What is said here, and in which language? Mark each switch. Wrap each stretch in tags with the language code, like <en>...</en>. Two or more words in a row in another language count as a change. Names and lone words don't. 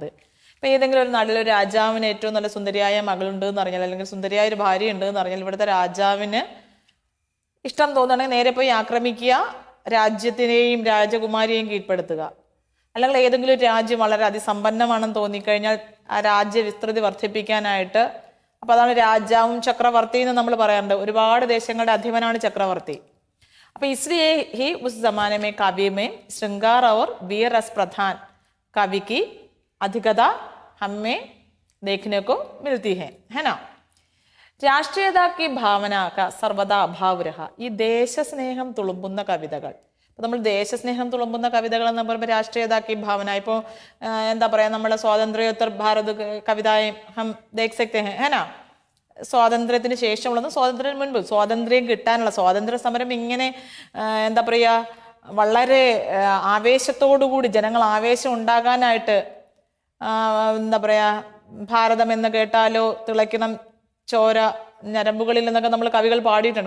<ml>ഇപ്പം ഏതെങ്കിലും ഒരു നാട്ടിൽ ഒരു രാജാവിന് ഏറ്റവും നല്ല സുന്ദരിയായ മകളുണ്ട് എന്ന് പറഞ്ഞാൽ, അല്ലെങ്കിൽ സുന്ദരിയായ ഒരു ഭാര്യ ഉണ്ട് എന്ന് പറഞ്ഞാൽ, ഇവിടുത്തെ രാജാവിന് ഇഷ്ടം തോന്നുകയാണെങ്കിൽ നേരെ പോയി ആക്രമിക്കുക, രാജ്യത്തിനെയും രാജകുമാരിയെയും കീഴ്പ്പെടുത്തുക. അല്ലെങ്കിൽ ഏതെങ്കിലും ഒരു രാജ്യം വളരെ അതിസമ്പന്നമാണെന്ന് തോന്നിക്കഴിഞ്ഞാൽ ആ രാജ്യ വിസ്തൃതി വർദ്ധിപ്പിക്കാനായിട്ട്, അപ്പൊ അതാണ് രാജാവും ചക്രവർത്തി എന്ന് നമ്മൾ പറയാറുണ്ട്. ഒരുപാട് ദേശങ്ങളുടെ അധിപനാണ് ചക്രവർത്തി.</ml> <hi>അപ്പൊ इसलिए ही उस जमाने में काव्य में श्रृंगार और वीर रस प्रधान काव्य की अधिकता हमें देखने को मिलती है ना. രാഷ്ട്രീയത की भावना का सर्वदा अभाव रहा.</hi> <ml>ഈ ദേശസ്നേഹം തുളുമ്പുന്ന കവിതകൾ, അപ്പോൾ നമ്മൾ ദേശസ്നേഹം തുളുമ്പുന്ന കവിതകൾ എന്ന് പറയുമ്പോൾ</ml> <hi>राष्ट्रीयता की भावना.</hi> <ml>ഇപ്പോൾ എന്താ പറയുക, നമ്മുടെ</ml> <hi>स्वातंत्र्योत्तर भारत कविताएँ हम देख सकते हैं है ना.</hi> <ml>സ്വാതന്ത്ര്യത്തിന് ശേഷമുള്ളതും സ്വാതന്ത്ര്യത്തിന് മുൻപ്, സ്വാതന്ത്ര്യം കിട്ടാനുള്ള സ്വാതന്ത്ര്യ സമരം ഇങ്ങനെ എന്താ പറയുക, വളരെ ആവേശത്തോടുകൂടി ജനങ്ങൾ ആവേശം ഉണ്ടാകാനായിട്ട് എന്താ പറയുക, ഭാരതം എന്ന് കേട്ടാലോ തിളയ്ക്കണം ചോര ഞരമ്പുകളിൽ എന്നൊക്കെ നമ്മൾ കവികൾ പാടിയിട്ടുണ്ട്.</ml>